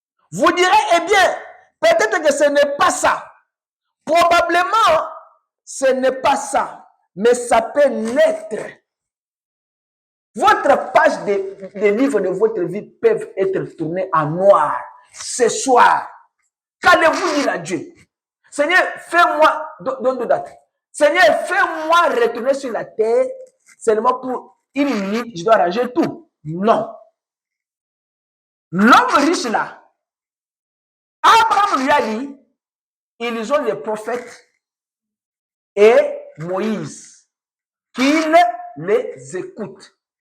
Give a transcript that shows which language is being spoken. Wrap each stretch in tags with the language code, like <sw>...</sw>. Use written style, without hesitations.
<fr>Vous direz, eh bien, peut-être que ce n'est pas ça. Probablement, ce n'est pas ça. Mais ça peut l'être. Votre page des livres de votre vie peuvent être tournés en noir ce soir. Qu'allez-vous dire à Dieu? Seigneur, fais-moi,</fr> <en>don't do that.</en> <fr>Seigneur, fais-moi retourner sur la terre seulement pour une minute, je dois arranger tout. Non. L'homme riche là, Abraham lui a dit, ils ont les prophètes et Moïse, qu'ils les écoutent.</fr>